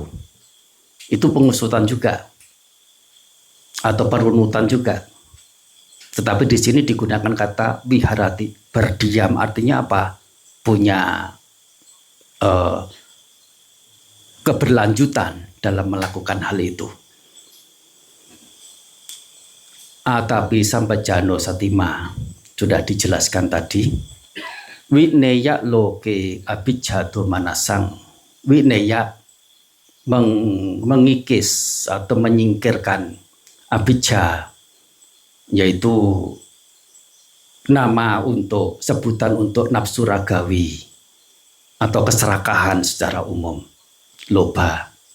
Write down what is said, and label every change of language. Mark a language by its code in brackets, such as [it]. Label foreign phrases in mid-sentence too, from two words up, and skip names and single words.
[id] Itu pengusutan juga. Atau perunutan juga. Tetapi di sini digunakan kata wiharati. Berdiam artinya apa? Punya keberlanjutan dalam melakukan hal itu. [pi] Atapi sampajano satima [id] sudah dijelaskan tadi. [pi] Wineya loke abijado manasang. [id] Wineya mengikis atau menyingkirkan abijja, yaitu nama untuk sebutan untuk nafsu ragawi atau keserakahan secara umum. Loba.